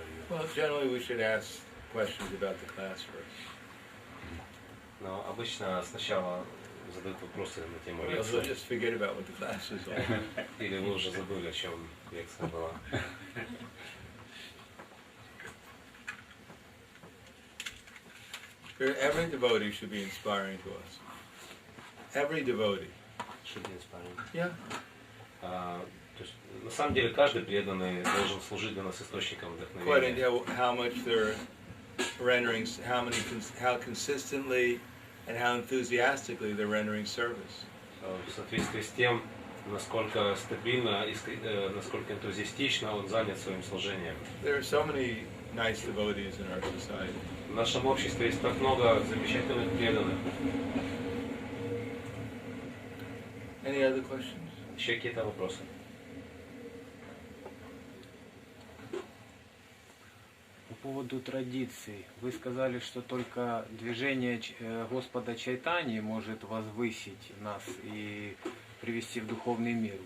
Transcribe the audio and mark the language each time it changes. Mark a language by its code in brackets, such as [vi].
[en] Well, generally we should ask questions about the class first. [ru] Но обычно сначала задают вопросы на тему [en] We'll [ru] лекции. [en] just forget about what the class is all. [ru] Или вы уже забыли, о чем лекция была. [en] Every devotee should be inspiring to us. Every devotee. Should be inspiring. Yeah. [ru] То есть, на самом деле каждый преданный должен служить для нас источником [en] According [ru] вдохновения. [en] to how much they're rendering, how consistently and how enthusiastically they're rendering service. [ru] В соответствии с тем, насколько стабильно и насколько энтузиастично он занят своим служением. [en] There are so many nice devotees in our society. [ru] В нашем обществе есть так много замечательных преданных. [en] Any other questions? [ru] Еще какие-то вопросы? По поводу традиций. Вы сказали, что только движение Господа Чайтаньи может возвысить нас и привести в духовный мир.